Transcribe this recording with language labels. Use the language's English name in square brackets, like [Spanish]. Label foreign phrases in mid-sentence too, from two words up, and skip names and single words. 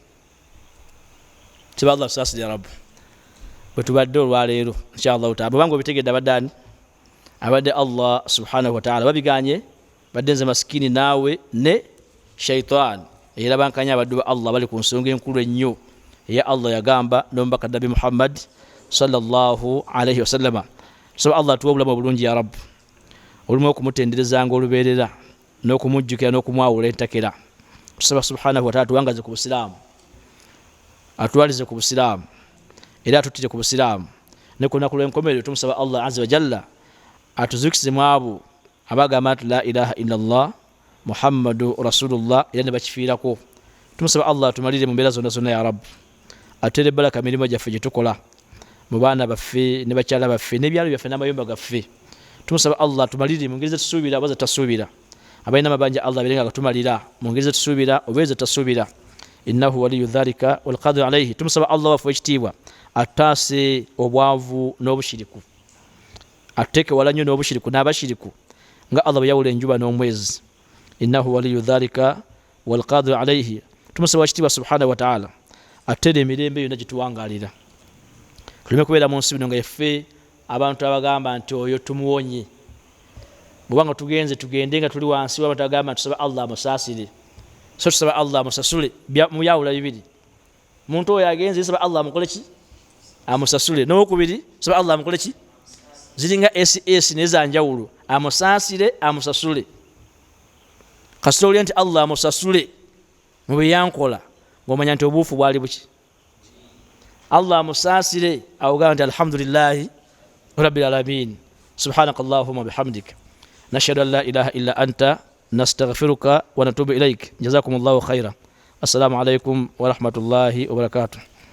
[Ganda] Tiba Allah tusaasire Rabbu. Bwe tubadde olwaleero [Arabic] إن شاء الله تعالى [Ganda] bwebanga obitegedde abadde ani? Abadde Allah [Arabic] سبحانه و تعالى. [Ganda] Babiganye badde nze masikini naawe ne shaitan era bankanya abaddu ba Allah bali ku nsonga enkulu ennyo eya Allah yagamba n'omubaka Nabi Muhammad [Arabic] صلى الله عليه وسلم. [Ganda] Tusaba Allah tuwa obulamu obulungi [Arabic] يا ربي, [Ganda] olumu okumutenderezanga olubeerera n'okumujjukira n'okumwawula entakera. Tusaba [Arabic] سبحانه و تعالى [Ganda] tuwangaze ku Busiraamu, atwalize ku Busiraamu era atutire ku Busiraamu ne ku lunaku lw'enkomerero. Tumusaba Allah [Arabic] عز و جل [Ganda] atuzukise mu abo abagamba nti [Arabic] لا إله إلا الله محمد رسول الله [Ganda] era ne bakifiirako. Tumusaba Allah atumalire mu mbeera zonna zonna [Arabic] يا ربي, [Ganda] atere baraka mirimo gyaffe gye tukola mu baana baffe ne bakyala baffe n'ebyalo byaffe n'amayumba gaffe. Tumusaba Allah atumalire mu ngeri ze tusuubira oba ze tasuubira. Abalina amabanja Allah abeerenga agatumalira mu ngeri ze tusuubira oba ze tasuubira. [Arabic] إنه ولي ذلك والقادر عليه. [Ganda] Tumusaba Allah wafu ekitiibwa ataase obwavu n'obushiriku, ateke wala nnyo n'obushiriku n'abashiriku nga Allah bwe yawula enjuba n'omwezi. [Arabic] إنه ولي ذلك والقادر عليه. [Ganda] Tumusaba ekitiibwa [Arabic] سبحانه و تعالى [Ganda] atere emirembe yonna gye tuwangaalira, tuleme kubeera mu nsi bino nga yaffe abantu abagamba nti oyo tumuwonye. Bwebanga tugende nga tuli wansi w'abantu abagamba nti tusaba Allah amusaasire, so tusaba Allah amusasule muyawula bibiri. Muntu oyo agenze yesaba Allah amukole ki? Amusasule. N'okubiri tusaba Allah amukole ki? Ziringa SS n'ezanjawulo, amusaasire amusasule. Kasita olya nti Allah amusasule mu bye yankola ng'omanya nti obuufu bwali buki? Allah amusaasire awogamba nti [Arabic] الحمد لله رب العالمين. سبحانك اللهم بحمدك نشهد أن لا إله إلا أنت نستغفرك و نتوب إليك. جزاكم الله خيرا. السلام عليكم و رحمة الله و بركاته.